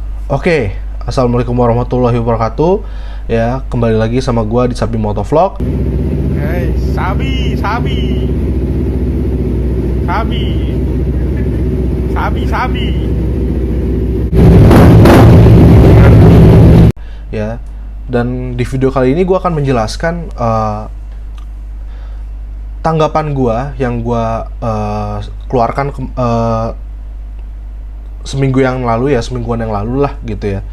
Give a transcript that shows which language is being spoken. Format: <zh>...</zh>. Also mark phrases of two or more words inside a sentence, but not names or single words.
<ar>Oke, السلام عليكم ورحمة الله وبركاته.</ar> <id>Ya, kembali lagi sama gua di Sabi Motovlog. Hey, sabi, sabi, sabi, sabi, sabi. Ya, dan di video kali ini gua akan menjelaskan tanggapan gua yang gua keluarkan semingguan yang lalu lah gitu ya.</id>